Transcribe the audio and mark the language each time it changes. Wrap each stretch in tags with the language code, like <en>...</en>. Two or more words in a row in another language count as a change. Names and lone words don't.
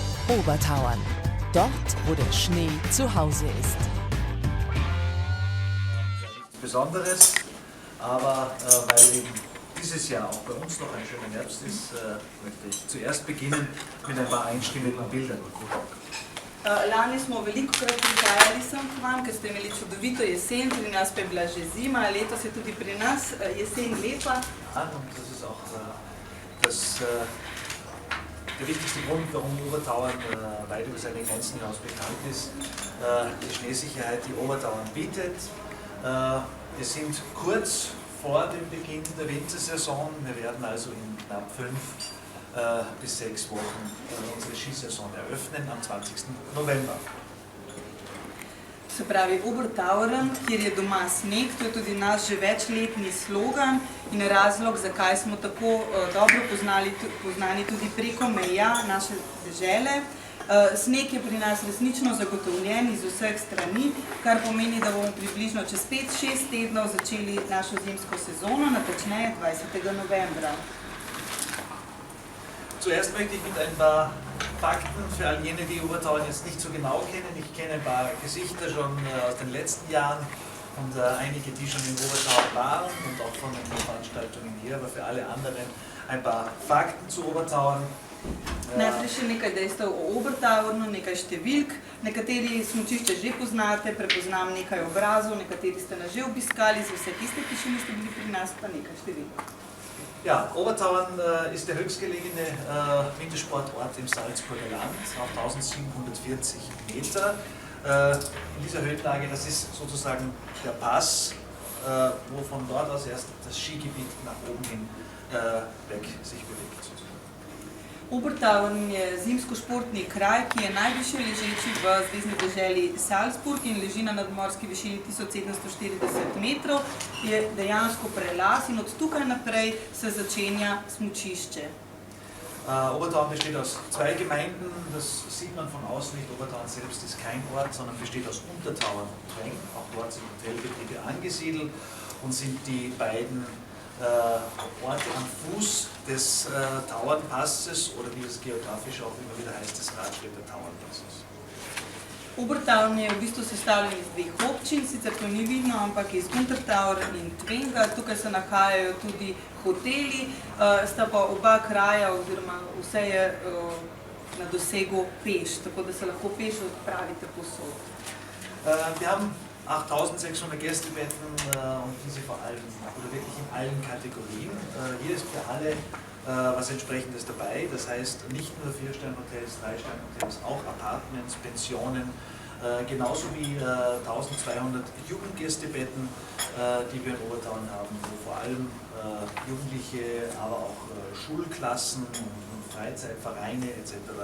<de>Obertauern, dort, wo der Schnee zu Hause ist. Nichts Besonderes, aber weil eben dieses Jahr auch bei uns noch ein schöner Herbst ist, möchte ich zuerst beginnen mit ein paar einstimmigen Bildern.</de> <sl>Lani smo velikokrat prihajali sem k vam, ker ste imeli čudovito jesen, pri nas pa je bila že zima, letos je tudi pri nas jesen lepa.</sl> <de>Und das ist auch der wichtigste Grund, warum Obertauern weit über seine Grenzen hinaus bekannt ist. Die Schneesicherheit, die Obertauern bietet. Wir sind kurz vor dem Beginn der Wintersaison. Wir werden also in knapp 5 bis 6 Wochen unsere Skisaison eröffnen am 20. November.</de> <sl>Se pravi, Obertauern, kjer je doma sneg, to je tudi naš že večletni slogan in razlog, zakaj smo tako dobro poznani tudi preko meja naše dežele. Sneg je pri nas resnično zagotovljen iz vseh strani, kar pomeni, da bomo približno čez 5-6 tednov začeli našo zimsko sezono, natančneje 20. novembra.</sl> <de>Zuerst möchte ich mit ein paar Fakten für all jene, die Obertauern jetzt nicht so genau kennen. Ich kenne ein paar Gesichter schon aus den letzten Jahren und einige, die schon in Obertauern waren und auch von den Veranstaltungen hier, aber für alle anderen ein paar Fakten zu Obertauern.</de> <sl>Najprej še nekaj dejstev o Obertauernu, nekaj številk. Nekateri smučišče že poznate, prepoznam nekaj obrazov, nekateri ste nas že obiskali, za vse tiste, ki še niste bili pri nas, pa nekaj številk.</sl> <de>Ja, Obertauern ist der höchstgelegene Wintersportort im Salzburger Land auf 1740 Meter. In dieser Höhenlage, das ist sozusagen der Pass, wo von dort aus erst das Skigebiet nach oben hin weg sich bewegt.</de> <sl>Obertauern je zimsko-športni kraj, ki je najvišje ležeči v zvezni deželi Salzburg in leži na nadmorski višini 1740 metrov, je dejansko prelaz in od tukaj naprej se začenja smučišče.</sl> <de>Obertauern besteht aus 2 Gemeinden, das sieht man von außen nicht. Obertauern selbst ist kein Ort, sondern besteht aus Untertauern und Treng. Auch dort sind Hotelbetriebe angesiedelt und sind die beiden Orte am Fuß des Tauernpasses oder wie es geografisch auch immer wieder heißt, des Radstädter Tauernpasses.</de> <sl>Obertauern je v bistvu sestavljen iz 2 občin, sicer to ni vidno, ampak iz Untertauern in Twenga. Tukaj se nahajajo tudi hoteli, sta pa oba kraja oziroma vse je na dosegu peš, tako da se lahko peš odpravite povsod.</sl> <de>Wir haben 8600 Gästebetten und diese vor allem, oder wirklich in allen Kategorien. Hier ist für alle was Entsprechendes dabei, das heißt nicht nur 4-Stern-Hotels, 3-Stern-Hotels, auch Apartments, Pensionen, genauso wie 1200 Jugendgästebetten, die wir in Obertauern haben, wo vor allem Jugendliche, aber auch Schulklassen und Freizeitvereine etc.</de>